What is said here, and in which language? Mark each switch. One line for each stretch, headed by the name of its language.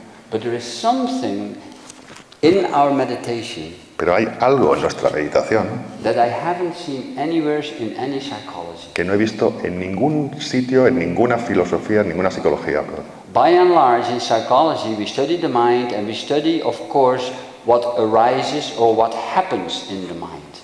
English: But there is something in our meditation
Spanish: Pero hay algo en nuestra meditación
English: that I haven't seen anywhere in any psychology.
Spanish: que no he visto en ningún sitio, en ninguna filosofía, en ninguna psicología.
English: By and large, in psychology, we study the mind and we study, of course, what arises or what happens in the mind.